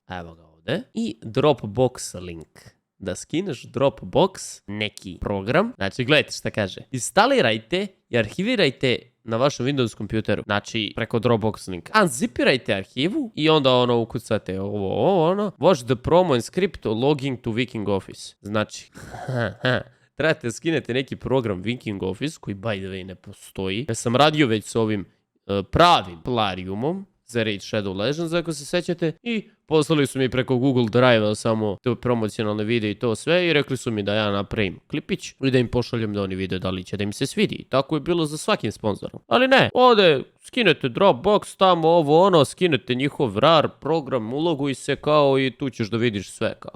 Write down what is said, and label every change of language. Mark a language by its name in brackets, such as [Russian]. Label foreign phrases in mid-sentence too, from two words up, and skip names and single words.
[Serbian] Evo ga ovde. I Dropbox link. Da skineš Dropbox, neki program. Znači, gledajte šta kaže. Instalirajte i arhivirajte na vašem Windows kompjuteru. Znači, preko Dropbox linka. Unzipirajte arhivu i onda ono ukucate ovo, ono. [English] Watch the promo and script logging to Viking Office. [Serbian] Znači, trebate skinete neki program Viking Office, koji [English] by the way [Serbian] ne postoji. Ja sam radio već s ovim pravim Plariumom za Raid Shadow Legends, ako se sećate, i poslali su mi preko Google Drive-a samo te promocionalne videe i to sve i rekli su mi da ja napravim klipić i da im pošaljem da oni vide da li će da im se svidi. Tako je bilo za svakim sponzorom. Ali ne, ovde skinete Dropbox, tamo ovo ono, skinete njihov RAR program, uloguj se kao i tu ćeš da vidiš sve kao.